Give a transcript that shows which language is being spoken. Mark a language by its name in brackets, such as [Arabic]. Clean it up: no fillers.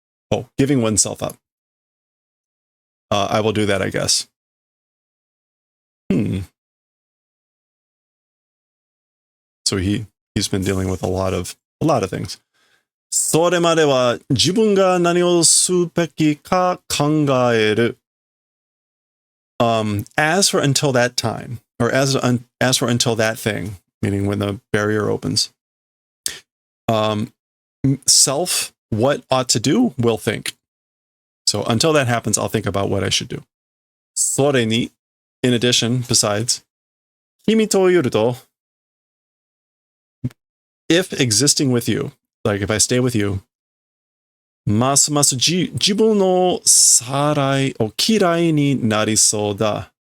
[English] Oh, giving oneself up. I will do that, I guess. So he's been dealing with a lot of things. [Japanese] それまでは自分が何をすべきか考える. [English] As for until that time, or as for until that thing, meaning when the barrier opens, self, what ought to do, will think. So until that happens, I'll think about what I should do. [Japanese] それに, [English] in addition, besides, [Japanese] 君といると, [English] if existing with you, like if I stay with you, [Japanese] ますます自分のさらいを嫌いになりそうだ.